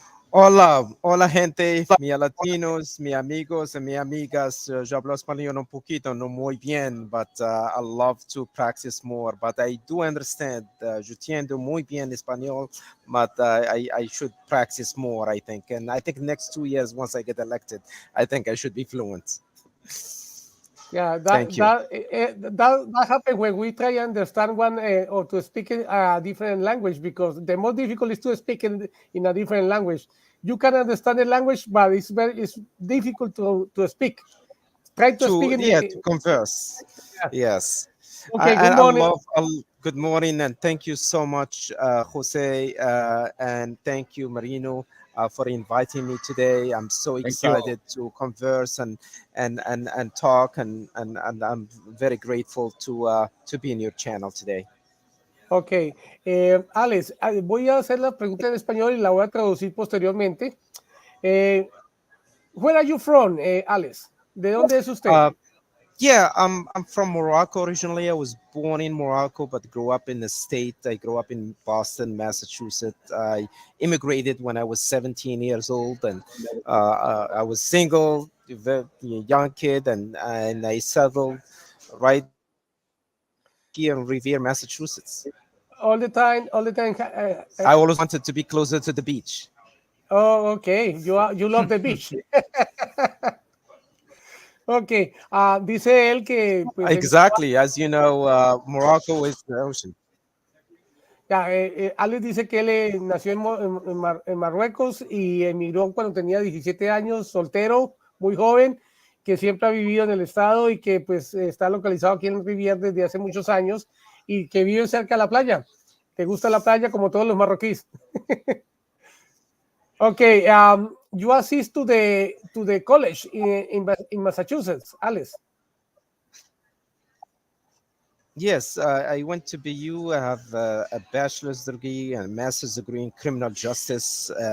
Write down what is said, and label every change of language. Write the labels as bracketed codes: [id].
[es] Hola gente, mis latinos, mis amigos y mis amigas. Yo hablo español un poquito, no muy bien, [en] but I love to practice more. But I do understand. [es] Yo entiendo muy bien español, [en] but I should practice more, I think. And I think next 2 years, once I get elected, I think I should be fluent. Yeah, that happens when we try to understand one or to speak a different language, because the most difficult is to speak in a different language. You can understand the language, but it's difficult to speak. Try to speak to converse. Yeah. Yes. Okay, good morning. Good morning, and thank you so much, Jose, and thank you, Marino, for inviting me today. I'm so excited to converse and talk, and I'm very grateful to be in your channel today. [es] Ok, Alex, voy a hacer la pregunta en español y la voy a traducir posteriormente. [en] Where are you from, Alex? [es] ¿De dónde es usted? [en] Yeah, I'm from Morocco originally. I was born in Morocco, but grew up in the state. I grew up in Boston, Massachusetts. I immigrated when I was 17 years old, and I was single, very young kid, and I settled right here in Revere, Massachusetts. All the time. I always wanted to be closer to the beach. Oh, okay. You love the beach. [es] Ok, dice él que... Pues, [en] exactly, as you know, Morocco is the ocean. [es] Alex dice que él nació en Marruecos y emigró cuando tenía 17 años, soltero, muy joven, que siempre ha vivido en el estado y que pues está localizado aquí en Rivière desde hace muchos años y que vive cerca de la playa. ¿Te gusta la playa como todos los marroquíes? [en] Okay, you assist to the college in Massachusetts, Alex. Yes, I went to BU. I have a bachelor's degree and a master's degree in criminal justice.